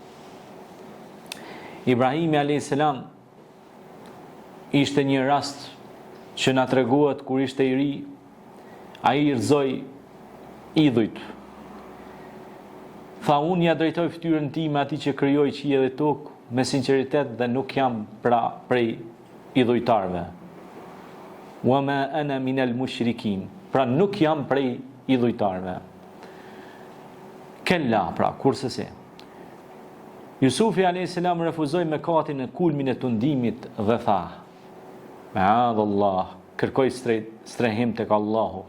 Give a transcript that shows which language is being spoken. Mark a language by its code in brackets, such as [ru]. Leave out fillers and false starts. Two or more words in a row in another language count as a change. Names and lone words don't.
[sq] Ibrahimi [ar] عليه السلام [sq] ishte një rast që na treguohet kur ishte i ri, Ai I rrëzoi idhujt. Tha, unë ja drejtoj fytyrën time atij që krijoi qiell dhe tokë me sinqeritet dhe nuk jam prej idhujtarëve. [ar] وما أنا من المشركين. [sq] Pra nuk jam prej idhujtarëve. Kella, pra, kurse se. Jusufi a.s. refuzoi mëkatin në kulmin e tundimit dhe tha: Ma'adallah, kërkoi strehim tek Allahu.